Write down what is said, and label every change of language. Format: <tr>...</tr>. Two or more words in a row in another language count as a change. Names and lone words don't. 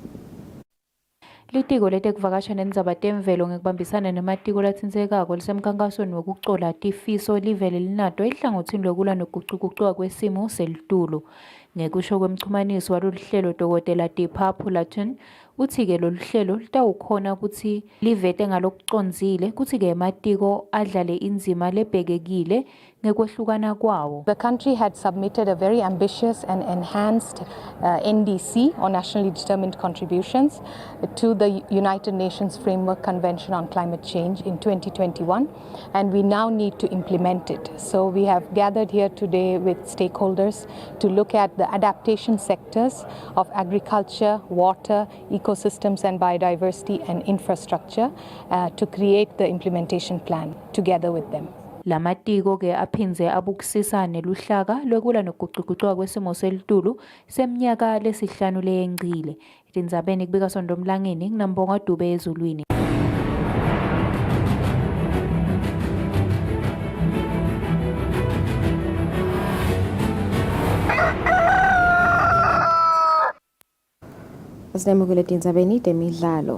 <ss>Litiko letekuvakasha nendzaba temvelo ngekubambisana nematiko latsintsekako lisemkhankasweni wokucola tifiso live lelinato ehlangothini lokulwa nokugucugucuka kwesimo selitulu. Ngekusho kwemchumanisi walolu hlelo Dr. Tipha Pulanatikal uthi-ke lolu hlelo litawukhona ukuthi livete ngalokucondzile kuthi-ke ematiko adlale indzima lebhekekile ngekwehlukana kwawo.</ss> <en>The country had submitted a very ambitious and enhanced NDC, or Nationally Determined Contributions, to the United Nations Framework Convention on Climate Change in 2021, and we now need to implement it. So we have gathered here today with stakeholders to look at the adaptation sectors of agriculture, water, ecosystems and biodiversity and infrastructure to create the implementation plan together with them.</en> <ss>Lamatiko ke aphinze abukisisane luhlaka lwekulwa nokugucugucuka kwesimo selitulu seminyaka lesihlanu leyengcile. Etindzabeni kubika Sondomlangeni nginambonga Dube ezulwini. Asinamukele tindzabeni temidlalo.</ss>